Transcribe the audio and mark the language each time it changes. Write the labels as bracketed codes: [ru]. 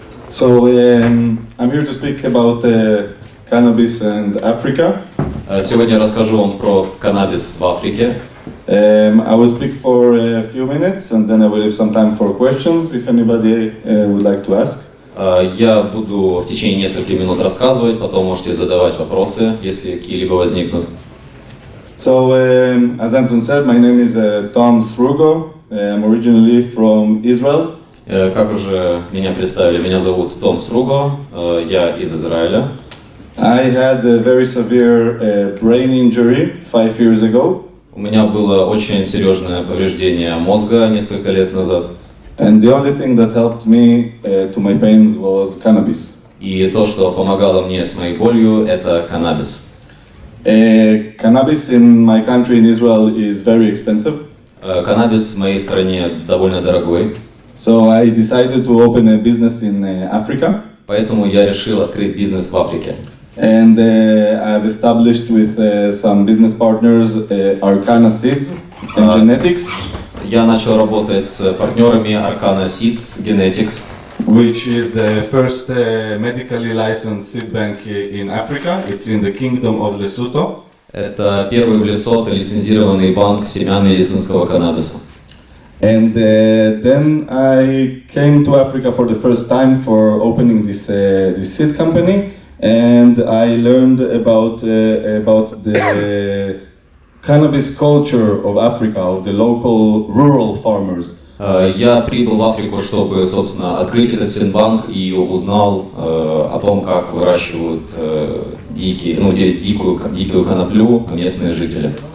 [en] So I'm here to speak about cannabis and Africa. [ru] Сегодня я расскажу вам про каннабис в Африке. [en] I will speak for a few minutes and then I will have some time for questions if anybody would like to ask. [ru] Я буду в течение нескольких минут рассказывать, потом можете задавать вопросы, если какие-либо возникнут. [en] So, as Anton said, my name is Tom Srugo. I'm originally from Israel. [ru] Как уже меня представили, меня зовут Том Сруго, я из Израиля. [en] I had a very severe brain injury 5 years ago. [ru] У меня было очень серьезное повреждение мозга несколько лет назад. [en] And the only thing that helped me to my pains was cannabis. [ru] И то, что помогало мне с моей болью, это каннабис. [en] Cannabis in my country in Israel is very expensive. [ru] Каннабис в моей стране довольно дорогой. [en] So I decided to open a business in Africa. [ru] Поэтому я решил открыть бизнес в Африке. [en] And I've established with some business partners Arcana Seeds and Genetics. [ru] Я начал работать с партнерами Arcana Seeds Genetics, [en] Which is the first medically licensed seed bank in Africa. It's in the kingdom of Lesotho. [ru] Это первый в Лесото лицензированный банк семян медицинского каннабиса. [en] And then I came to Africa for the first time for opening this seed company, and I learned about the cannabis culture of Africa, of the local rural farmers. [ru] Я прибыл в Африку, чтобы, собственно, открыть этот синбанк и узнал о том, как выращивают дикую коноплю местные жители.